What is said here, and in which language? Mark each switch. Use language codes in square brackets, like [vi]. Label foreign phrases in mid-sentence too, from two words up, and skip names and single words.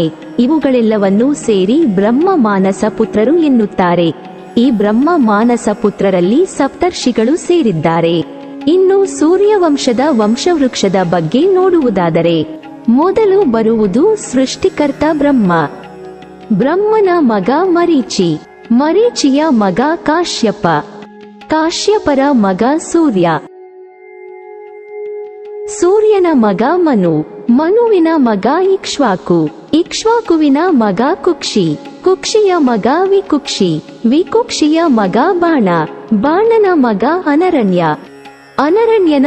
[kn] ಇವುಗಳೆಲ್ಲವನ್ನೂ ಸೇರಿ ಬ್ರಹ್ಮ ಮಾನಸ ಪುತ್ರರು ಎನ್ನುತ್ತಾರೆ. ಈ ಬ್ರಹ್ಮ ಮಾನಸ ಪುತ್ರರಲ್ಲಿ ಸಪ್ತರ್ಷಿಗಳು ಸೇರಿದ್ದಾರೆ. ಇನ್ನು ಸೂರ್ಯವಂಶದ ವಂಶವೃಕ್ಷದ ಬಗ್ಗೆ ನೋಡುವುದಾದರೆ, ಮೊದಲು ಬರುವುದು ಸೃಷ್ಟಿಕರ್ತ ಬ್ರಹ್ಮ. ಬ್ರಹ್ಮನ ಮಗ ಮರೀಚಿ, ಮರೀಚಿಯ ಮಗ ಕಾಶ್ಯಪ, ಕಾಶ್ಯಪರ ಮಗ ಸೂರ್ಯ, ಸೂರ್ಯನ ಮಗ ಮನು, ಮನುವಿನ ಮಗ ಇಕ್ಷ್ವಾಕು, ಇಕ್ಷ್ವಾಕುವಿನ ಮಗ ಕುಕ್ಷಿ, ಕುಕ್ಷಿಯ ಮಗ ವಿಕುಕ್ಷಿ, ವಿಕುಕ್ಷಿಯ ಮಗ ಬಾಣ, ಬಾಣನ ಮಗ ಅನರಣ್ಯ, ಅನರಣ್ಯನ